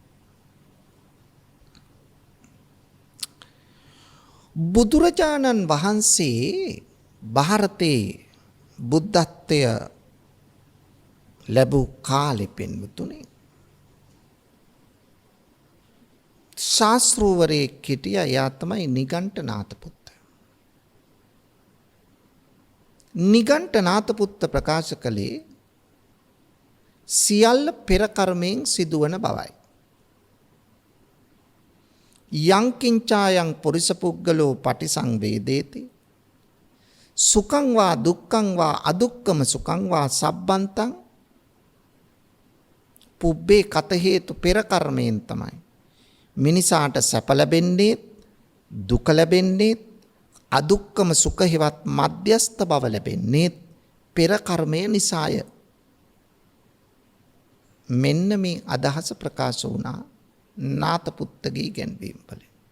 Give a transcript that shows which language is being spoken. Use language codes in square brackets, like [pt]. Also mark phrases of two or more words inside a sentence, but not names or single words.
[si] බුදුරජාණන් වහන්සේ ಭಾರತේ බුද්ධත්වය ලැබූ කාලෙ පින්වතුනි ශාස්ත්‍රූවරයෙක් හිටියා. එයා තමයි නිගණ්ඨනාත පුත්ත. නිගණ්ඨනාත පුත්ත ප්‍රකාශ කළේ සියල්ල පෙර කර්මයෙන් සිදුවන බවයි. [pi] යං කිංචායන් පුරිස පුද්ගලෝ පටිසංවේදේති සුඛං වා දුක්ඛං වා අදුක්ඛම සුඛං වා සබ්බන්තං පුබ්බේ කත හේතු [si] පෙර කර්මයෙන් තමයි මිනිසාට සැප ලැබෙන්නේ, දුක ලැබෙන්නේ, [pi] අදුක්ඛම සුඛ [si] හිවත් මධ්‍යස්ත බව ලැබෙන්නේ පෙර කර්මය නිසාය. මෙන්න මේ අදහස ප්‍රකාශ වුණා නාත පුත්තගේ ඉගැන්වීම් වලින්.